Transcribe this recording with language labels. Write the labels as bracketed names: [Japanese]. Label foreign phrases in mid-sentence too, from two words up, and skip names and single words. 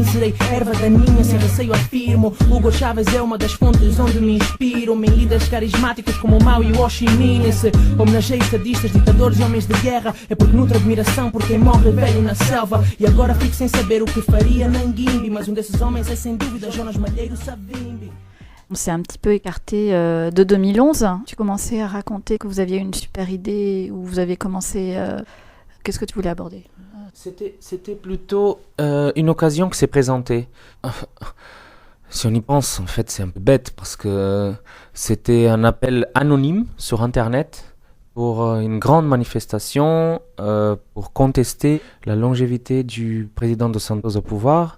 [Portuguese] Serei erva daninha, sem receio afirmo. Hugo Chávez é uma das fontes onde me inspiro. Em líderes carismáticos como o Mao e o Ho Chi Minh. Se homenageio estadistas, ditadores e homens de guerra, é porque nutro admiração por quem morre velho na selva. E agora fico sem saber o que faria Nanguimbi. Mas um desses homens é sem dúvida Jonas Malheiro Savimbi. [French] On s'est un petit peu écarté de 2011. Tu commençais à raconter que vous aviez une super idée, où vous avez commencé... Qu'est-ce que tu voulais aborder ? C'était plutôt une occasion qui s'est présentée. Si on y pense, en fait, c'est un peu bête parce que c'était un appel anonyme sur Internet pour une grande manifestation pour contester la longévité du président Dos Santos au pouvoir.